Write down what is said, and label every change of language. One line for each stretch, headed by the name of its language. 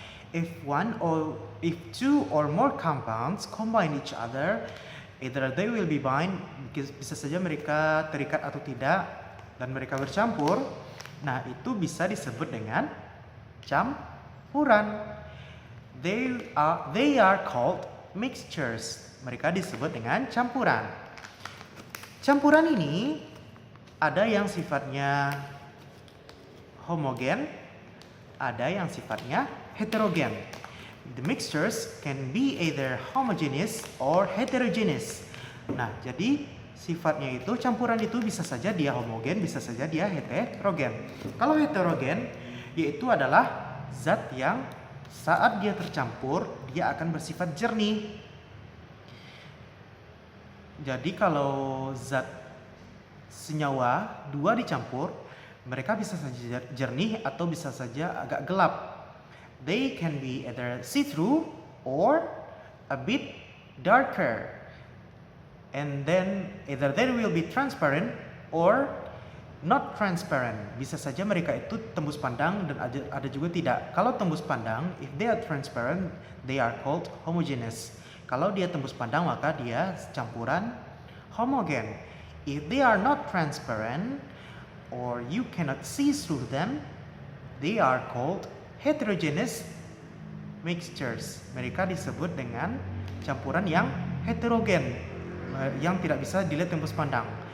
English: If two or more compounds combine each other, either they will be bind,
Indonesian: bisa saja mereka terikat atau tidak, dan mereka bercampur. Nah, itu bisa disebut dengan campuran.
English: They are called mixtures.
Indonesian: Mereka disebut dengan campuran. Campuran ini ada yang sifatnya homogen, ada yang sifatnya heterogen.
English: The mixtures can be either homogeneous or heterogeneous.
Indonesian: Nah, jadi sifatnya itu, campuran itu bisa saja dia homogen, bisa saja dia heterogen. Kalau heterogen, yaitu adalah zat yang saat dia tercampur, dia akan bersifat jernih. Jadi kalau zat senyawa dua dicampur, mereka bisa saja jernih atau bisa saja agak gelap.
English: They can be either see-through or a bit darker. And then either they will be transparent or not transparent.
Indonesian: Bisa saja mereka itu tembus pandang dan ada juga tidak. Kalau tembus pandang,
English: if they are transparent, they are called homogeneous.
Indonesian: Kalau dia tembus pandang, maka dia campuran homogen.
English: If they are not transparent or you cannot see through them, they are called heterogeneous mixtures.
Indonesian: Mereka disebut dengan campuran yang heterogen, yang tidak bisa dilihat tembus pandang.